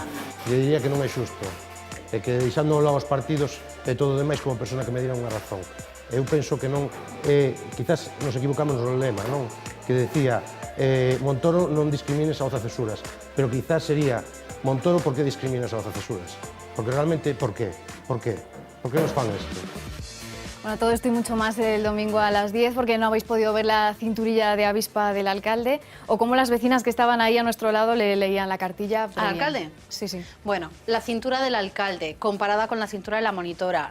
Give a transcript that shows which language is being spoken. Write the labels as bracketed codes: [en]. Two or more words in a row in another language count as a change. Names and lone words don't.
[gl] Lle diría que non é xusto, e que deixando ao lado os partidos e todo o demais como persona que me dira unha razón. Eu penso que non, quizás nos equivocamos no lema, non? Que decía, Montoro non discrimines a 11 cesuras, pero quizás sería Montoro por que discriminas a 11 cesuras? Porque realmente, por qué? Por qué? Por qué nos fan isto? [es] Bueno, todo esto y mucho más el domingo a las 10, porque no habéis podido ver la cinturilla de avispa del alcalde, o cómo las vecinas que estaban ahí a nuestro lado le leían la cartilla. ¿Al alcalde? Sí, sí. Bueno, la cintura del alcalde comparada con la cintura de la monitora.